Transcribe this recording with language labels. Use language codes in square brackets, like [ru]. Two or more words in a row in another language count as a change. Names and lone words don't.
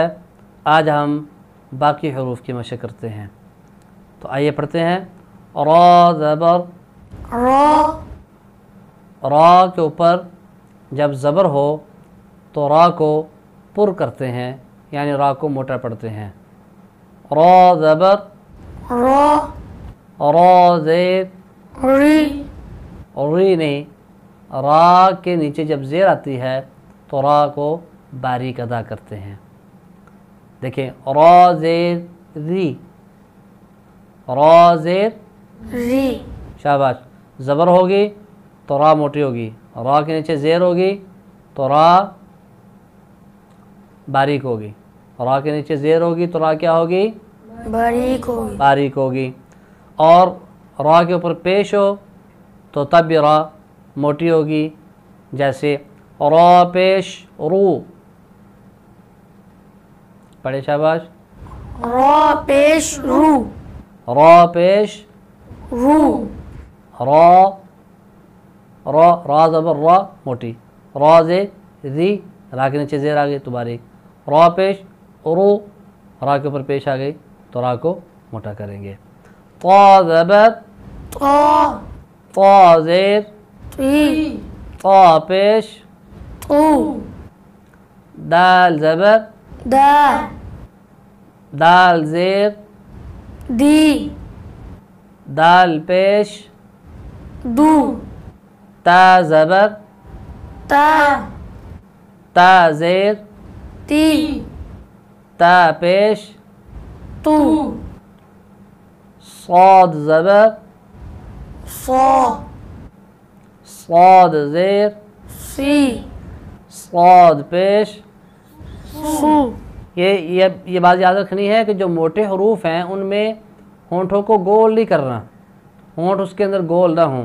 [ur] آج ہم باقی حروف کی مشق کرتے ہیں، تو آئیے پڑھتے ہیں۔ را زبر، را کے اوپر جب زبر ہو تو را کو پر کرتے ہیں، یعنی را کو موٹا پڑھتے ہیں۔ را زبر، را زیر، ری نہیں، را کے نیچے جب زیر آتی ہے تو را کو باریک ادا کرتے ہیں۔ دیکھیں، را زیر ری، را زیر ری، شاباش۔ زبر ہوگی تو را موٹی ہوگی، را کے نیچے زیر ہوگی تو را باریک ہوگی، را کے نیچے زیر ہوگی تو را کیا ہوگی؟ باریک ہوگی، باریک ہوگی۔ اور را کے اوپر پیش ہو تو تب بھی را موٹی ہوگی، جیسے را پیش رو، پڑھے شاباش۔ را پیش رو، را پیش رو، را، را زبر را موٹی، را زیر ری، را کے نیچے زیر آ گئی تو باریک، را پیش رو، را کے اوپر پیش آ گئی تو را کو موٹا کریں گے۔ طا زبر، طا، طا زیر، تی، طا پیش تو، دال زبر، دا، دال زیر، دی، دال پیش دو، تا زبر، تا، تا زیر، تی، تا پیش تو، صاد زبر، صا، صاد زیر، سی، صاد پیش سو۔ یہ بات یاد رکھنی ہے کہ جو موٹے حروف ہیں ان میں ہونٹوں کو گول نہیں کرنا، ہونٹ اس کے اندر گول نہ ہوں۔